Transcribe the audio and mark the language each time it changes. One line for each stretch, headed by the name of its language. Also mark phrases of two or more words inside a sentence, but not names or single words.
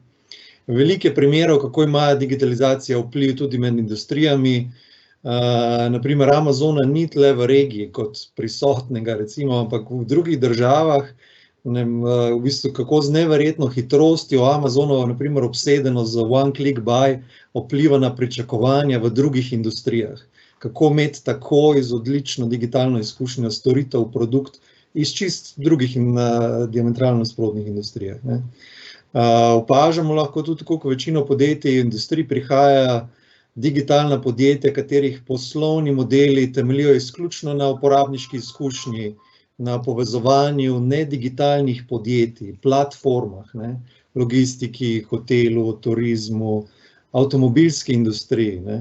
Slovenian: Veliko je primerov, kako ima digitalizacija vpliv tudi med industrijami. Na primer, Amazona ni tle v regiji kot prisotnega, recimo, ampak v drugih državah, v bistvu kako z neverjetno hitrostjo Amazonovo, na primer, obsedeno z
English: one click buy,
Slovenian: vpliva na pričakovanja v drugih industrijah. Kako imeti takoj z odlično digitalno izkušnjo storitev, produkt iz čist drugih in diametralno nasprotnih industrijah, ne. Opažamo lahko tudi, koliko večino podjetij in industrij prihaja digitalna podjetja, katerih poslovni modeli temeljijo izključno na uporabniški izkušnji, na povezovanju nedigitalnih podjetij, platformah, ne, logistiki, hotelu, turizmu, avtomobilski industriji, ne.